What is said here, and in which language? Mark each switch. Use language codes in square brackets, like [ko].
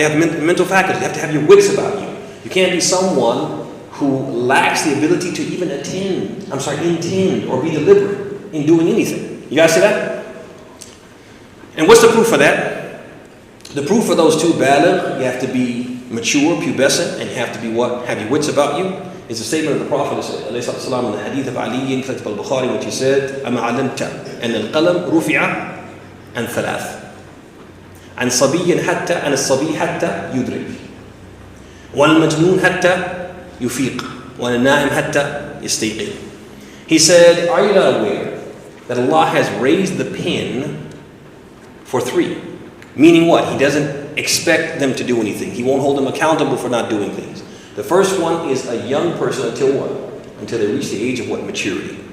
[en] They have mental faculty. You have to have your wits about you. You can't be someone who lacks the ability to even intend or be deliberate in doing anything. You guys see that? And what's the proof for that? The proof for those two, baligh, you have to be mature, pubescent, and you have to be what? Have your wits about you. Is a statement of the Prophet ﷺ in the hadith of Ali, collected by Bukhari, which he said, [ar] أَمَا عَلَمْتَ أَنَّ الْقَلَمْ رُفِعَ عَنْ ثَلَاثٍ عن صبي حتى عن الصبي حتى يدرك والمجنون حتى يفيق والنائم حتى يستيقظ. [en] He said, are you not aware that Allah has raised the pen for three? Meaning what? He doesn't expect them to do anything. He won't hold them accountable for not doing things. The first one is a young person until what? Until they reach the age of what? Maturity.